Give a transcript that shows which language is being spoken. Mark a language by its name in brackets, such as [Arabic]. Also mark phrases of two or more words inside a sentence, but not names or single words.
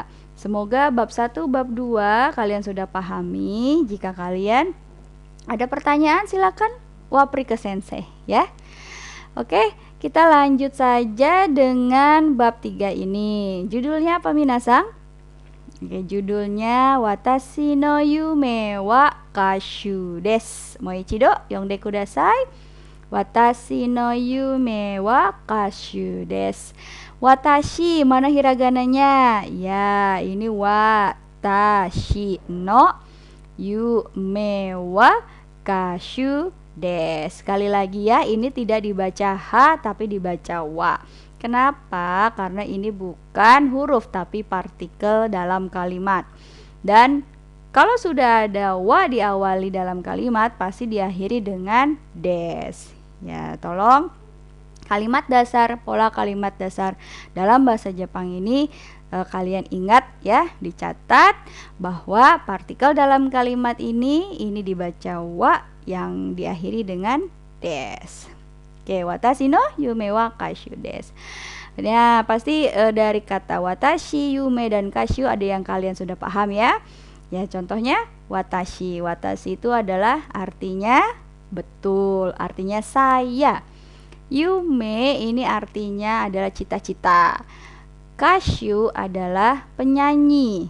[Indonesian] Semoga bab 1, bab 2 kalian sudah pahami. Jika kalian ada pertanyaan silakan wapri ke sensei ya. Oke, kita lanjut saja dengan bab 3 ini. Judulnya apa minasang? Oke, judulnya [Japanese] 私の夢は歌手です. もう一度読んでください。私の夢は歌手です. [Indonesian] Watashi, mana hiragananya? Ya, ini [Japanese] 私の夢は歌手です. [Indonesian] Sekali lagi ya, ini tidak dibaca H tapi dibaca wa. Kenapa? Karena ini bukan huruf tapi partikel dalam kalimat. Dan kalau sudah ada wa diawali dalam kalimat pasti diakhiri dengan des. Ya, tolong kalimat dasar, pola kalimat dasar dalam bahasa Jepang ini kalian ingat ya, dicatat bahwa partikel dalam kalimat ini dibaca wa yang diakhiri dengan des. Oke, [Japanese] 私の夢は歌手です. [Indonesian] Ya, pasti dari kata watashi, yume dan kashu ada yang kalian sudah paham ya. Ya, contohnya watashi. Watashi itu adalah artinya betul, artinya saya. Yume ini artinya adalah cita-cita. Kashu adalah penyanyi.